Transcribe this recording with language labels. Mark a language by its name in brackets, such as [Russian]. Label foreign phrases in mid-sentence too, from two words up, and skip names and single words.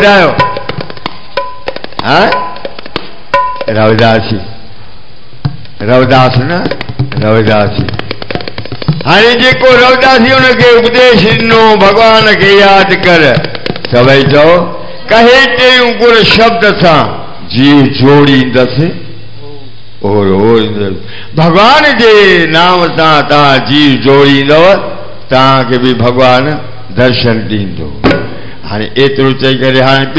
[Sindhi] ॿुधायो हाँ रविदासी रविदास न रविदासी हाणे जेको रविदासी हुनखे उपदेश ॾिनो भगवान खे यादि कर सभई चओ कहे टेयूं गुर शब्द सां जीव जोड़ींदसि भगवान जे नाम सां तव्हां जीव जोड़ींदव तव्हांखे बि भगवान दर्शन ॾींदो हाणे एतिरो चई करे हाणे ॿियो